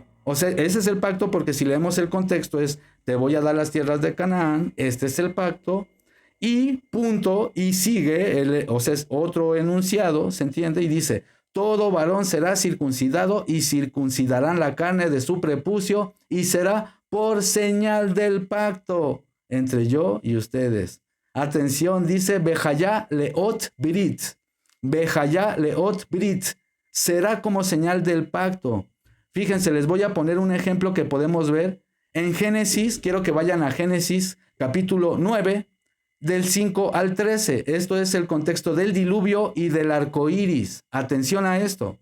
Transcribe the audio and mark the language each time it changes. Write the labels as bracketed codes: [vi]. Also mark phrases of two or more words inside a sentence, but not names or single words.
[es] O sea, ese es el pacto, porque si leemos el contexto es, te voy a dar las tierras de Canaán, este es el pacto, y punto, y sigue, o sea, es otro enunciado, ¿se entiende? Y dice, todo varón será circuncidado y circuncidarán la carne de su prepucio y será por señal del pacto entre yo y ustedes. Atención, dice, [he] והיתה לאות ברית והיתה לאות ברית, [es] será como señal del pacto. Fíjense, les voy a poner un ejemplo que podemos ver en Génesis. Quiero que vayan a Génesis capítulo 9, del 5 al 13. Esto es el contexto del diluvio y del arco iris. Atención a esto.